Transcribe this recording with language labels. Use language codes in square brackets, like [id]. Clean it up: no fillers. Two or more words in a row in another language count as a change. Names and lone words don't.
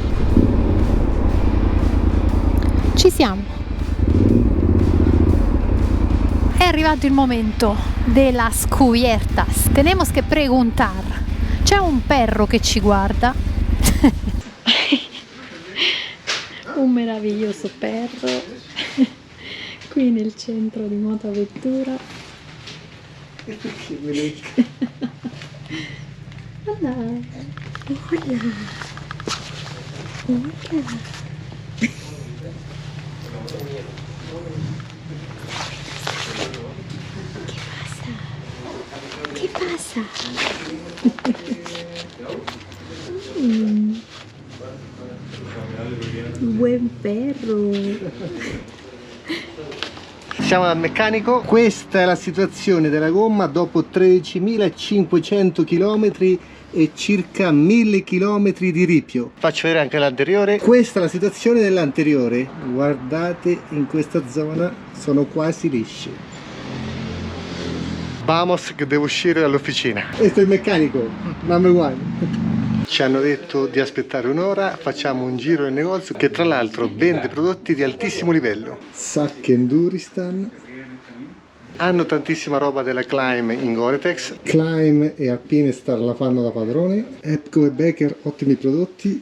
[it] Ci siamo. È arrivato il momento della scubiertas. [es] Tenemos que preguntar. [it] C'è un perro che ci guarda. Un meraviglioso perro qui nel centro di Motoavventura. [es] Hola. Hola. Hola. ¿Qué pasa? Buen perro. [it] Siamo dal meccanico. Questa è la situazione della gomma dopo 13.500 km e circa 1000 km di ripio. Faccio vedere anche l'anteriore. Questa è la situazione dell'anteriore. Guardate, in questa zona sono quasi lisce. Vamos che devo uscire dall'officina. Questo è il meccanico, [en] number one. [it] Ci hanno detto di aspettare un'ora, facciamo un giro nel negozio che tra l'altro vende prodotti di altissimo livello. Sac Enduristan. Hanno tantissima roba della Climb in Gore-Tex. Climb e Alpinestar la fanno da padrone. Epco e Becker, ottimi prodotti.